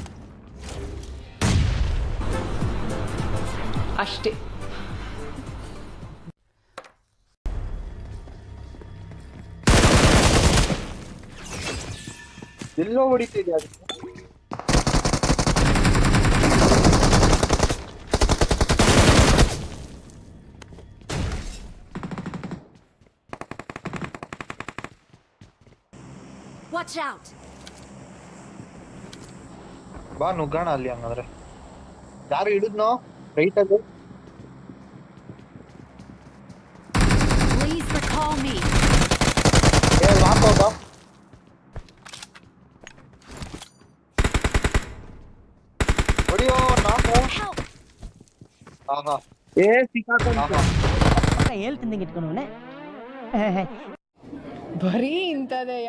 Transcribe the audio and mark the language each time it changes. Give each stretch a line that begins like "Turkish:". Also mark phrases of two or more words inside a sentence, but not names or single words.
Kannada: ಅಷ್ಟೇ. ಎಲ್ಲೋ ಹೊಡಿತಿದ್ಯಾ?
English: Watch out!
Kannada: ಬಾ ನುಗ್ಗೋಣ ಅಲ್ಲಿ. ಹಂಗಂದ್ರೆ ಯಾರು ಹಿಡಿದ್ನೋ ರೈಟ್ ಅಲ್ಲಿ?
English: Please recall me.
Kannada: ಹಾಕೋಗ ಹೊಡಿಯೋ ನಾಕು. ಆಹಾ ಏ ಸಿಕ್ಕಾಕೊಂಡ ಹೇಳ್ತಿದ್ದಂಗೆ ಇಟ್ಕೊಂಡವನೆ. ಬರೀ ಇಂಥದೆಯ.